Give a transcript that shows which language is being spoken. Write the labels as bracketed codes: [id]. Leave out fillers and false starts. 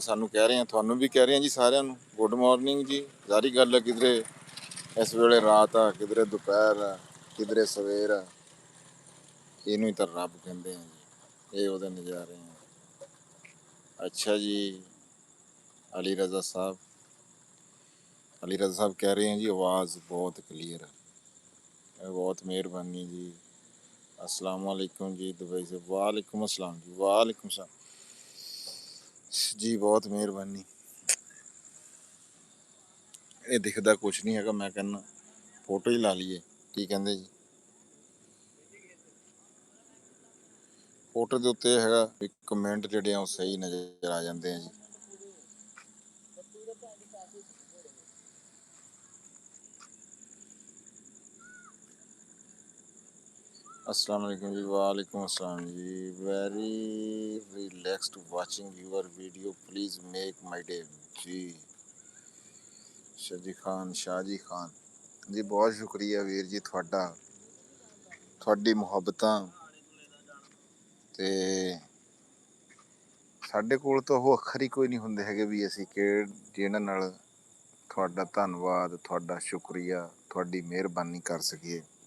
[pa] ਸਾਨੂੰ ਕਹਿ ਰਹੇ ਆ, ਤੁਹਾਨੂੰ ਵੀ ਕਹਿ ਰਹੇ ਆ ਜੀ, ਸਾਰਿਆਂ ਨੂੰ ਗੁੱਡ ਮਾਰਨਿੰਗ ਜੀ। ਜ਼ਾਰੀ ਗੱਲ ਹੈ, ਕਿਧਰੇ ਇਸ ਵੇਲੇ ਰਾਤ ਆ, ਕਿਧਰੇ ਦੁਪਹਿਰ ਆ, ਕਿਧਰੇ ਸਵੇਰ ਆ। ਇਹਨੂੰ ਹੀ ਤਾਂ ਰੱਬ ਕਹਿੰਦੇ ਆ ਜੀ, ਇਹ ਉਹਦੇ ਨਜ਼ਾਰੇ ਆ। ਅੱਛਾ ਜੀ, ਅਲੀ ਰਜ਼ਾ ਸਾਹਿਬ, ਅਲੀ ਰਜ਼ਾ ਸਾਹਿਬ ਕਹਿ ਰਹੇ ਆ ਜੀ ਆਵਾਜ਼ ਬਹੁਤ ਕਲੀਅਰ ਹੈ। ਬਹੁਤ ਮਿਹਰਬਾਨੀ ਜੀ। [hi] अस्सलाम वालेकुम जी दुबई से। वालेकुम अस्सलाम जी, वालेकुम सलाम जी, बहुत ਮਿਹਰਬਾਨੀ। [pa] ਇਹ ਦਿਖਦਾ ਕੁਛ ਨਹੀਂ ਹੈਗਾ, ਮੈਂ ਕਹਿੰਦਾ ਫੋਟੋ ਹੀ ਲਾ ਲਈਏ, ਕੀ ਕਹਿੰਦੇ ਜੀ? ਫੋਟੋ ਦੇ ਉੱਤੇ ਹੈਗਾ ਵੀ ਕਮੈਂਟ ਜਿਹੜੇ ਆ ਉਹ ਸਹੀ ਨਜ਼ਰ ਆ ਜਾਂਦੇ ਆ ਜੀ। [hi] अस्सलाम वालेकुम जी, वालेकुम अस्सलाम जी। [en] Very relaxed watching your video, please make my day जी। [pa] शाहजी खान जी, [hi] बहुत शुक्रिया [pa] ਵੀਰ ਜੀ ਤੁਹਾਡਾ, ਤੁਹਾਡੀ ਮੁਹੱਬਤਾਂ ਤੇ ਸਾਡੇ ਕੋਲ ਤਾਂ ਉਹ ਅੱਖਰ ਹੀ ਕੋਈ ਨਹੀਂ ਹੁੰਦੇ ਹੈਗੇ ਵੀ ਅਸੀਂ ਜਿਹਨਾਂ ਨਾਲ ਤੁਹਾਡਾ ਧੰਨਵਾਦ, ਤੁਹਾਡਾ ਸ਼ੁਕਰੀਆ, ਤੁਹਾਡੀ ਮਿਹਰਬਾਨੀ ਕਰ ਸਕੀਏ।